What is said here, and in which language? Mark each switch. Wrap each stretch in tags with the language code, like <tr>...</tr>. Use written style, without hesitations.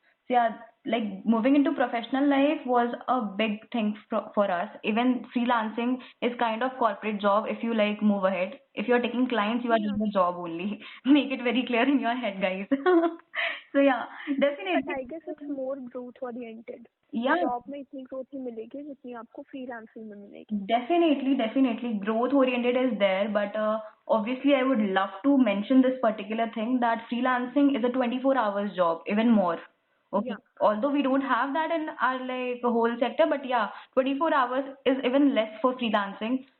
<en>So yeah, like moving into professional life was a big thing for us. Even freelancing is kind of corporate job if you like move ahead. If you're taking clients, you are yeah. doing a job only. Make it very clear in your head, guys. So yeah, But definitely. I guess it's more growth oriented. Yeah,</en> <hi>job में इतनी growth नहीं मिलेगी जितनी आपको freelancing में मिलेगी.</hi> <en>definitely, definitely. Growth oriented is there, but obviously, I would love to mention this particular thing that freelancing is a 24 hours job, even more. Okay. Yeah, Although we don't have that in our like whole sector, but yeah, 24 hours is even less for freelancing.</en>